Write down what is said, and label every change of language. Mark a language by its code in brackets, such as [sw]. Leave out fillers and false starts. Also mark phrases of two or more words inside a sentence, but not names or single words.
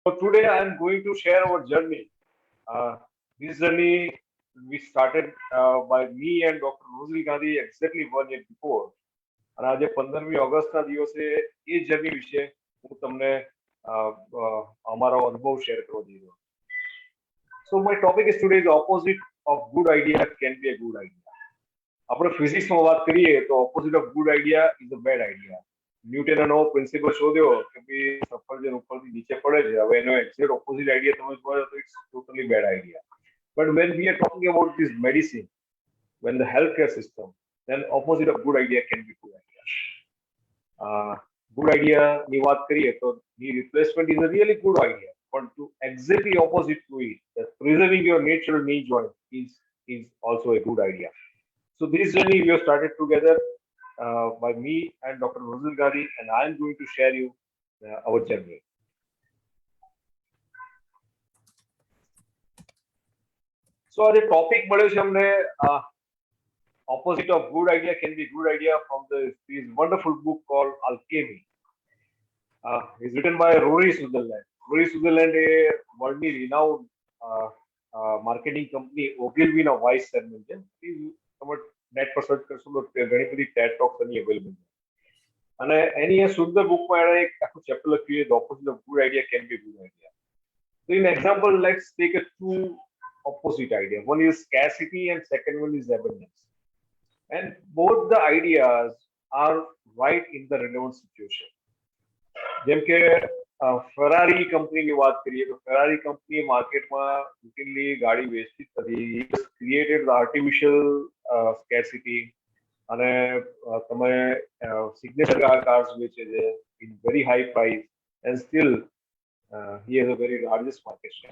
[en] So today I am going to share our journey. Uh, this journey we started by me and Dr. Rosal Gandhi exactly 1 year before. [gu] અને આજે 15મી ઓગસ્ટના દિવસે એ જર્ની વિશે હું તમને અમારો અનુભવ શેર કરવા જઈ રહ્યો છું. [en] So my topic is today the opposite of good idea can be a good idea. [gu] આપણે ફિઝિક્સમાં વાત કરીએ તો [en] opposite of good idea is a bad idea. [gu] ન્યૂટને નવો પ્રિન્સિપલ શોધ્યો કે ભાઈ સફરજન ઉપરથી નીચે પડે છે. હવે એનો [en] exact opposite idea [gu] તમે જોયો તો [en] it's totally bad idea. But when we are talking about this medicine, when the healthcare system, then opposite of good idea can be good idea. Good idea [gu] ની વાત કરીએ તો [en] knee replacement is a really good idea, but to exactly opposite to it, that preserving your natural knee joint is also a good idea. So this journey we have started together by me and Dr. Rosal Gandhi, and I am going to share you our journey. So [gu] આજે ટોપિક મળ્યો છે અમને [en] opposite of good idea can be good idea from this wonderful book called Alchemy. It's written by Rory Sutherland. [gu] Rory Sutherland એ વર્લ્ડની [en] renowned marketing company [gu] ઓગિલવીના [en] vice chairman [gu] છે. તમે નેટ પર સર્ચ કરશો તો ઘણી બધી ટેડ ટોક્સ એની અવેલેબલ છે. અને એની એ સુંદર બુકમાં એણે એક આખું ચેપ્ટર લખ્યું છે, [en] the opposite of good idea can be good idea. So in example, let's take a two opposite idea. One is scarcity and second one is abundance. And both the ideas are right in the relevant situation. [gu] જેમ કે ફરારી કંપનીની વાત કરીએ તો ફરારી કંપની માર્કેટમાં રુટીનલી ગાડી વેચતી જ નથી. [en] created artificial scarcity [gu] અને તમે [en] signature cars [gu] વેચે છે [en] in very high price and still he has a very largest market share.